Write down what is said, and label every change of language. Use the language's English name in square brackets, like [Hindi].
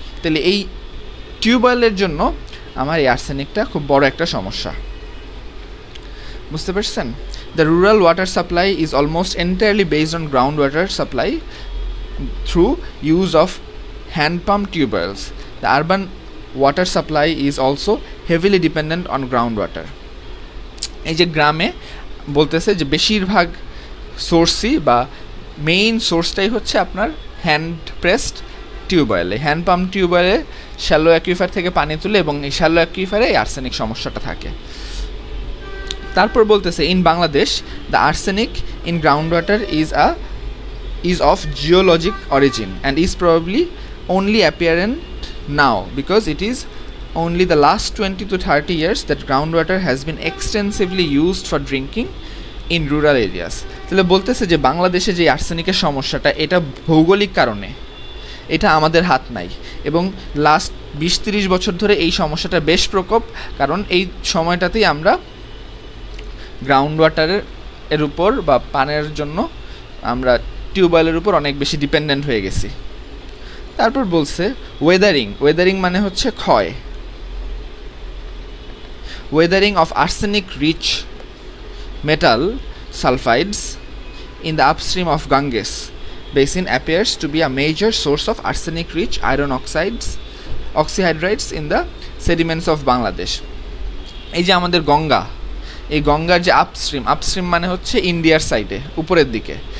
[Bangla] তাহলে এই টিউবওয়েলের জন্য আমার এই আর্সেনিকটা খুব বড় একটা সমস্যা, বুঝতে পারছেন? [English] The rural water supply is almost entirely based on groundwater supply through use of hand pump tube oils. The urban water supply is also heavily dependent on groundwater. [Bangla] এই যে গ্রামে বলতেছে যে বেশিরভাগ সোর্সই বা মেইন সোর্সটাই হচ্ছে আপনার hand pressed টিউবওয়েলে, hand pump টিউবওয়েলে shallow aquifer থেকে পানি তুলে, এবং এই শ্যালো অ্যাকুইফারে এই আর্সেনিক সমস্যাটা থাকে। তারপর বলতেছে [English] In Bangladesh the arsenic in ground water is a is of geologic origin and is probably only apparent now because it is only the last 20 to 30 years that groundwater has been extensively used for drinking in rural areas. [Bangla] তাহলে বলতেছে যে বাংলাদেশে যে আর্সেনিকের সমস্যাটা এটা ভৌগোলিক কারণে, এটা আমাদের হাত নাই, এবং লাস্ট 20-30 বছর ধরে এই সমস্যাটা বেশ প্রকোপ, কারণ এই সময়টাতেই আমরা গ্রাউন্ড ওয়াটারের উপর বা পানের জন্য আমরা টিউবওয়েলের উপর অনেক বেশি ডিপেন্ডেন্ট হয়ে গেছি। তারপর বলছে ওয়েদারিং মানে হচ্ছে ক্ষয়। [English] Weathering of arsenic rich metal sulfides in the upstream of Ganges basin appears to be a major source of arsenic rich iron oxyhydrides in the sediments of Bangladesh. [Bangla] এই যে আমাদের গঙ্গা, এই গঙ্গার যে আপস্ট্রিম মানে হচ্ছে ইন্ডিয়ার সাইডে, উপরের দিকে।